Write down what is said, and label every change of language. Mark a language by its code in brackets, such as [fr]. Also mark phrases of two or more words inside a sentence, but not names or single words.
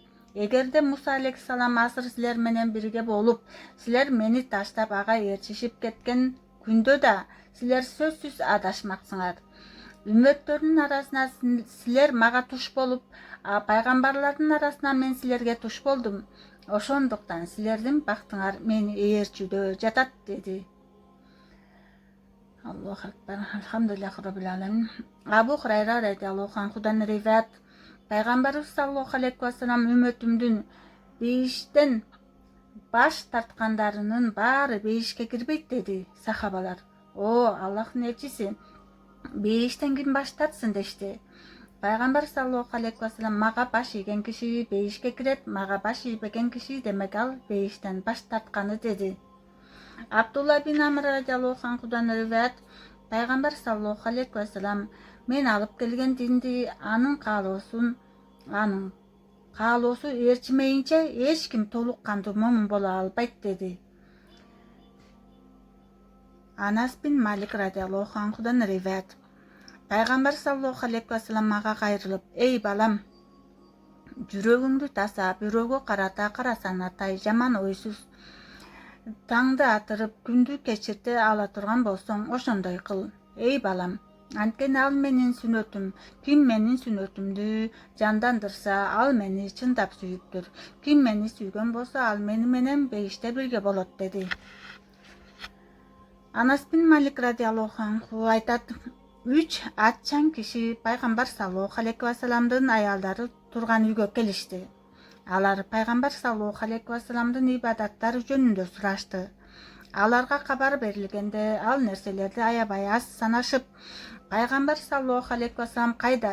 [ky] Эгерде Муса алейхиссалам азыр силер менен бирге болуп, силер мени таштап ага ээрчишип кеткен күндө да силер сөзсүз адашмаксыңар. Үммөттөрдүн арасына силер мага туш болуп, пайгамбарлардын арасына мен силерге туш болдум. Ошондуктан силердин бактыңар мени ээрчүүдө жатат dedi. [ar] الله أكبر. الحمد لله رب العالمين. [ky] Абу Хурайра [ar] رضي الله عنه [ky] риваят, пайгамбарыбыз [ar] صلى الله عليه وسلم [ky] үммөтүмдүн бейиштен баш тарткандарынын баары бейишке кирбейт dedi. Сахабалар, "О, Аллахтын элчиси, бейиштен ким баш тартсын" дешти. Пайгамбар [ar] صلى الله عليه وسلم, [ky] "Мага баш ийген киши бейишке кирет, мага баш ийбеген киши демек ал бейиштен баш тартканы" dedi. Абдулла бин Амр [ar] رضي الله عنه [ky] риваят, пайгамбар [ar] صلى الله عليه وسلم, [ky] "Мен алып келген динди анын каалоосу ээрчимейинче эч ким толук кандуу момун боло албайт" dedi. Анас бин Малик [ar] رضي الله عنه [ky] риваят, пайгамбар [ar] صلى الله عليه وسلم [ky] мага кайрылып, "Эй балам, жүрөгүңдү таза, бирөөгө карата карасаң атай, жаман ойсуз таңды атырып, күндү кечирте ала турган болсоң, ошондой кыл. Эй балам, анткени ал менин сүннөтүм. Ким менин сүннөтүмдү жандандырса, ал мени чындап сүйүптүр. Ким мени сүйгөн болсо, ал мени менен бейиште бирге болот" dedi. Анас бин Малик [ar] رضي الله عنه [ky] айтат, 3 атчан киши пайгамбар [ar] صلى الله عليه وسلم [ky] аялдары турган үйгө келишти. Алар пайгамбар [ar] صلى الله عليه وسلم [ky] ибадаттары жөнүндө сурашты. Аларга кабар берилгенде ал нерселерди аябай аз санашып, "Пайгамбар [ar] صلى الله عليه وسلم [ky] кайда?